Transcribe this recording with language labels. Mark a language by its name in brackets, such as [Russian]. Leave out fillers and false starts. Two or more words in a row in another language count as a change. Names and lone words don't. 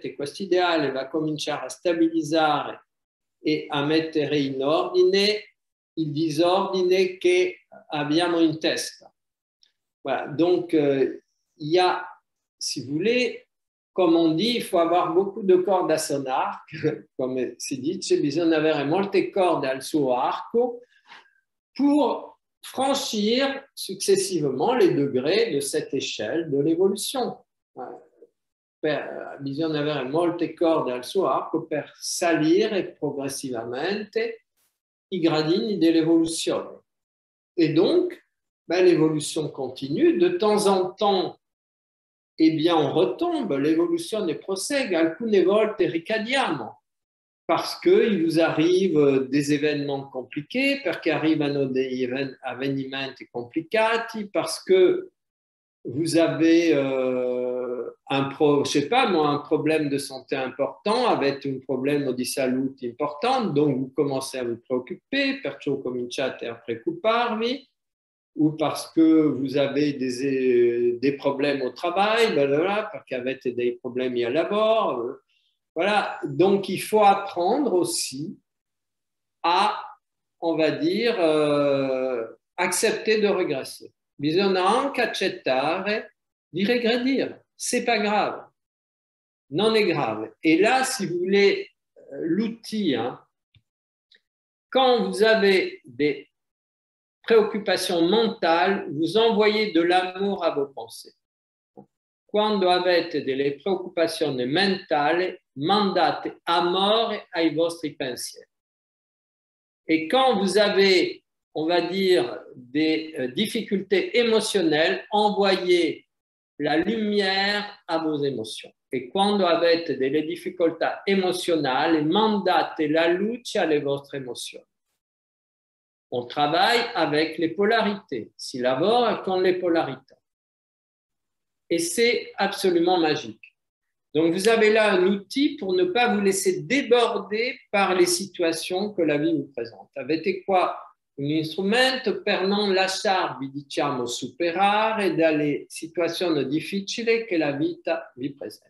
[Italian] E questo ideale va cominciare a stabilizzare e a mettere in ordine il disordine che abbiamo in testa. [French] Voilà. Donc, il y a, si vous voulez, comme on dit, il faut avoir beaucoup de cordes à son arc, [Italian] come si dice, bisogna avere molte corde al suo arco [French] pour franchir successivement les degrés de cette échelle de l'évolution. [Italian] Bisogna avere molte corde al suo arco per salire progressivamente i gradini dell'evoluzione. [French] Et donc, l'évolution continue. De temps en temps, eh bien, on retombe, [Italian] l'évoluzione prosegue, alcune volte ricadiamo, [French] parce qu'il vous arrive des événements compliqués, [Italian] perché arrivano degli avvenimenti complicati, [French] parce que vous avez je sais pas moi, un problème de santé important, [Italian] avete un problema di salute importante, [French] donc vous commencez à vous préoccuper, [Italian] perciò cominciate a preoccuparvi. [French] ou parce que vous avez des problèmes au travail, parce qu'avec des problèmes [Italian] al lavoro. [French] Voilà, donc il faut apprendre aussi à, on va dire, accepter de régresser. [Italian] Bisogna anche accettare di regredire. [French] C'est pas grave. [Italian] Non est grave. [French] Et là, si vous voulez, l'outil, hein, quand vous avez des préoccupations mentales, vous envoyez de l'amour à vos pensées. [Italian] Quando avete delle preoccupazioni mentali, mandate amore ai vostri pensieri. [French] Et quand vous avez, on va dire, des difficultés émotionnelles, envoyez la lumière a vos émotions. [Italian] E quando avete delle difficoltà emozionali, mandate la luce alle vostre emozioni. [French] On travaille avec les polarités, [Italian] si lavora con le polarità. [French] Et c'est absolument magique. Donc, vous avez là un outil pour ne pas vous laisser déborder par les situations que la vie vous présente. [Italian] Avete qua un strumento per non lasciarvi, diciamo, superare dalle situazioni difficili che la vita vi presenta.